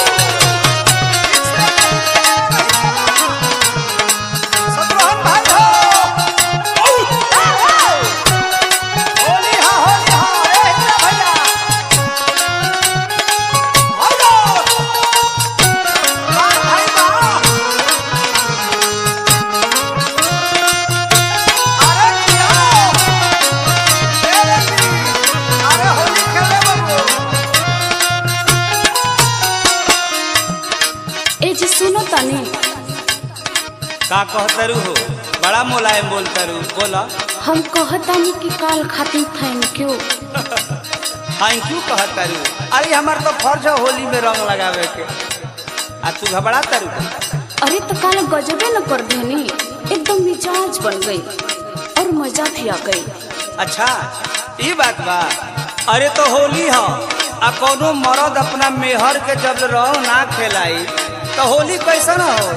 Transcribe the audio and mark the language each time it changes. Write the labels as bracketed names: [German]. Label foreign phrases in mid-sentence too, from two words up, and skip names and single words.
[Bhojpuri] सतरोहन भाई हो होली हा ए कृष्ण भैया हेलो बार भाई बा अरे किया अरे होली खेले बाबू ए जी सुनो तनी का कहतरू हो बड़ा मुलायम बोलतरू बोला हम कहतानी कि काल खातिर [English] thank you thank you [Bhojpuri] कहतरू अरे हमार तो फर्ज है होली में रंग लगावे के आ तू घबरा तारू। अरे तो काल गजबे न कर देनी, एकदम मिजाज बन गई और मजा भी आ गई। अच्छा ये बात बा। अरे तो होली है आ कोनो मर्द अपना मेहर के जब रंग ना खेलाई तो होली कैसा न हो।